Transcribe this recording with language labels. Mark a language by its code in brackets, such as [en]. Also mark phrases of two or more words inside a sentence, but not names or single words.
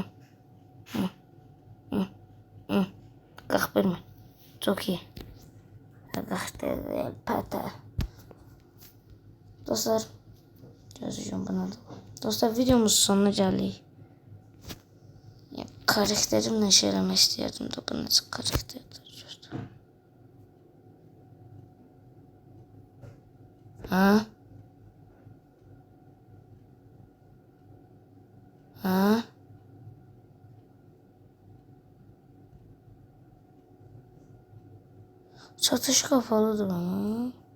[tr] Hı. Hı. Hı. Kalk verme. Çok iyi. Kalktı. Pata. Dostlar. Yazıyorum buna da. Dostlar videomuz sonuna geldik. [az] Ya, karakterimle şey eləmək istəyirdim da bu necə karakterdir. Ha? Ha? [tr] Çatış kapalıdır ama.